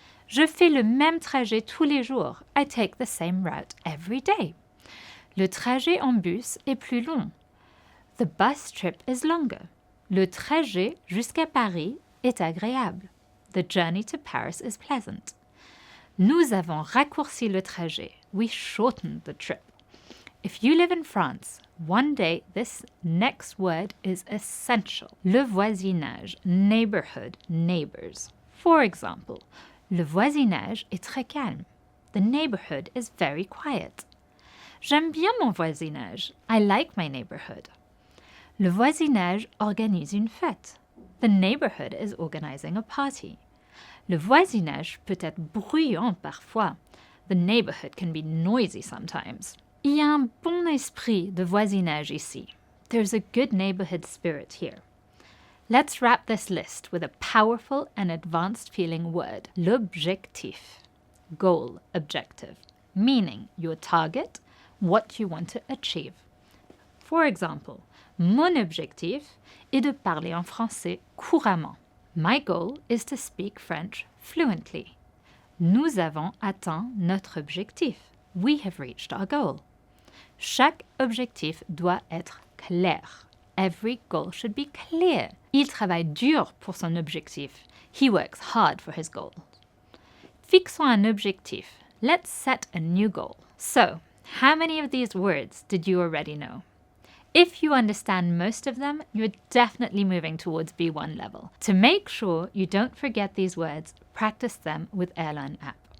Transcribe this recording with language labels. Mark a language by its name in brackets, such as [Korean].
[French] Je fais le même trajet tous les jours. [English] I take the same route every day. [French] Le trajet en bus est plus long. [English] The bus trip is longer. [French] Le trajet jusqu'à Paris est agréable. [English] The journey to Paris is pleasant. [French] Nous avons raccourci le trajet. [English] We shortened the trip. If you live in France, one day this next word is essential. [French] Le voisinage, [English] neighborhood, neighbors. For example, [French] le voisinage est très calme. [English] The neighborhood is very quiet. [French] J'aime bien mon voisinage. [English] I like my neighborhood. [French] Le voisinage organise une fête. [English] The neighborhood is organizing a party. [French] Le voisinage peut être bruyant parfois. [English] The neighborhood can be noisy sometimes. [French] Il y a un bon esprit de voisinage ici. [English] There's a good neighborhood spirit here. Let's wrap this list with a powerful and advanced feeling word. L'objectif. Goal, objective. Meaning your target, what you want to achieve. For example, [French] mon objectif est de parler en français couramment. [English] My goal is to speak French fluently. [French] Nous avons atteint notre objectif. [English] We have reached our goal. [French] Chaque objectif doit être clair. [English] Every goal should be clear. [French] Il travaille dur pour son objectif. [English] He works hard for his goal. [French] Fixons un objectif. [English] Let's set a new goal. So, how many of these words did you already know? If you understand most of them, you're definitely moving towards B1 level. To make sure you don't forget these words, practice them with Airlearn app.